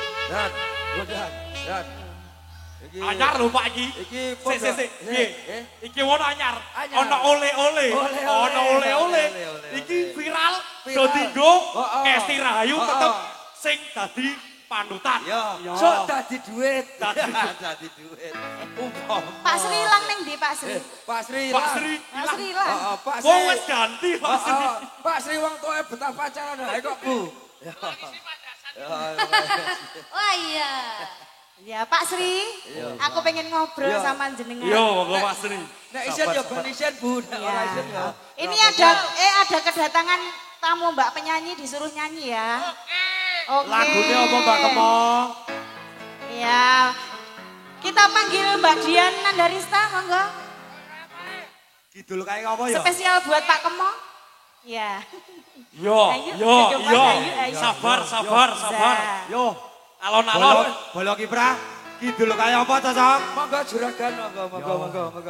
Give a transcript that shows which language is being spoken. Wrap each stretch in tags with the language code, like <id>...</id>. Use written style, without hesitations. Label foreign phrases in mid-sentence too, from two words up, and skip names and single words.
<jv>Dan, dan. Anyar lho Pak iki. Iki Sik. Piye? Eh? Iki ono anyar. Anyar. Ono ole-ole. Ole-ole. Ono ole-ole. Ole-ole. Iki viral. Viral. Do dinggo Oh. Esti Rahayu Oh. tetep sing dadi panutan. Ya, sok dadi duit. Dadi duit. Pak Sri ilang ning ndi Pak Sri? Pak Sri. Pak Sri Pak Sri ilang. Heeh, Pak Sri. wong wis ganti Pak Sri. Pak Sri wong tuwa betah pacaran ae kok, Bu. Ya. Oh iya. Ya Pak Sri, aku pengen ngobrol Iya. sama jenengan. Yo, monggo Pak Sri. Nek isen ya ben isen, Bu. Nek ora isen ya.</jv> <id>Ini ada kedatangan tamu Mbak penyanyi disuruh nyanyi ya. Oke. Lagunya apa Mbak Kemo? Ya. Kita panggil Mbak Dian Nandarista, monggo. Kidul kayak apa ya? Spesial buat Pak Kemo. Ya.</id> <jv>Yo, Ayo, yo, coba, yo. ayo. Sabar. Za. Yo, Alon-alon. bolok kiprah.</jv> <id>Kidul kayak apa cocok?</id> <jv>Monggo juragan, monggo.</jv>